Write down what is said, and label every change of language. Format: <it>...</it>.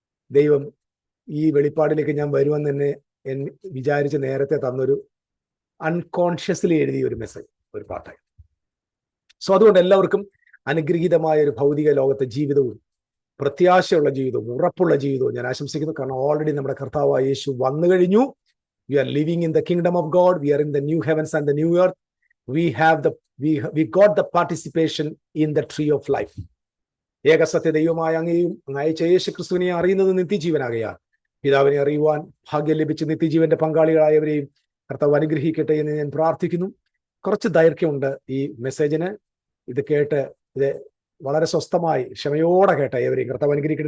<ml>ദൈവം ഈ വെളിപ്പാടിലേക്ക് ഞാൻ വരുമെന്ന് തന്നെ വിചാരിച്ച് നേരത്തെ തന്നൊരു അൺകോൺഷ്യസ്ലി എഴുതിയ ഒരു മെസ്സേജ്, ഒരു പാട്ടായി. സോ അതുകൊണ്ട് എല്ലാവർക്കും അനുഗ്രഹീതമായ ഒരു ഭൗതിക ലോകത്തെ ജീവിതവും പ്രത്യാശയുള്ള ജീവിതവും ഉറപ്പുള്ള ജീവിതവും ഞാൻ ആശംസിക്കുന്നു. കാരണം ഓൾറെഡി നമ്മുടെ കർത്താവായ യേശു വന്നു കഴിഞ്ഞു.</ml> <en>We are living in the kingdom of God. We are in the new heavens and the new earth. We got the participation in the tree of life.</en> <ml>ഏകസത്യ ദൈവമായ അങ്ങയെയും അയച്ച യേശു ക്രിസ്തുവിനെ അറിയുന്നത് നിത്യജീവനാകയാൽ പിതാവിനെ അറിയുവാൻ ഭാഗ്യം ലഭിച്ച് നിത്യജീവന്റെ പങ്കാളികളായവരെയും കർത്താവ് അനുഗ്രഹിക്കട്ടെ എന്ന് ഞാൻ പ്രാർത്ഥിക്കുന്നു. കുറച്ച് ദൈർഘ്യമുണ്ട് ഈ മെസ്സേജിന്. ഇത് കേട്ട് ഇത് വളരെ സ്വസ്ഥമായി ക്ഷമയോടെ കേട്ട ഏവരെയും കർത്താവ് അനുഗ്രഹിക്കട്ടെ.</ml>